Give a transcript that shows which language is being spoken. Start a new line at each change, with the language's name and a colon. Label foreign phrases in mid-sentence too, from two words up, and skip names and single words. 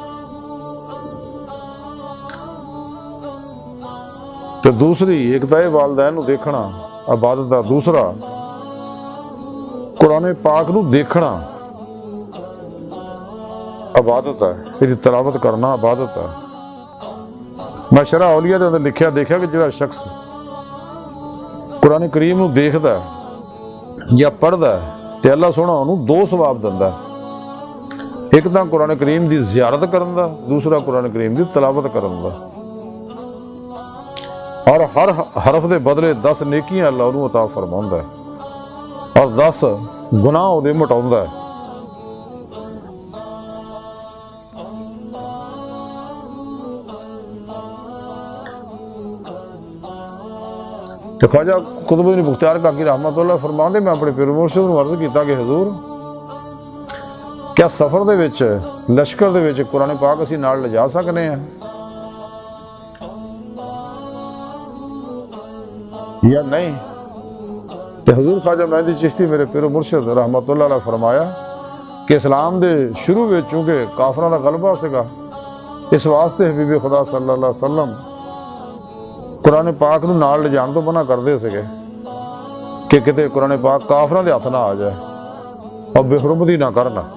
Punjabi: تو دوسری ایک تو والدین نوں دیکھنا عبادت ہے، دوسرا قرآن پاک نوں دیکھنا عبادت ہے، اسکی تلاوت کرنا عبادت ہے. میں شرح اولیاء کے اندر لکھا دیکھا کہ جو شخص قرآن کریم نوں دیکھدا یا پڑھدا تو اللہ سوہنا انہوں نے 2 ثواب دیندا. ایک تو قرآن کریم دی زیارت کرن دا، دوسرا قرآن کریم دی تلاوت کرن دا، اور ہر حرف دے بدلے 10 نیکیاں اللہ انہوں عطا فرماؤندا ہے اور 10 گناہ دے مٹاؤندا ہے۔ تو خواجہ قطب الدین بختیار کاکی رحمت اللہ فرماندے میں اپنے پیر مرشد نوں عرض کیتا کہ حضور کیا سفر دے وچ لشکر دے وچ قرآن پاک اسی نال لے جا سکنے ہیں یا نہیں؟ تو حضور خواجہ مہدی چشتی میرے پیر مرشد رحمت اللہ علیہ فرمایا کہ اسلام دے شروع وچ چونکہ کافراں دا غلبہ سگا، اس واسطے حبیب خدا صلی اللہ علیہ وسلم قرآن پاک نو نال لے جان تو منع کردے سگے کہ کتے قرآن پاک کافراں دے ہاتھ نہ آ جائے اور بے حرمتی نہ کرنا۔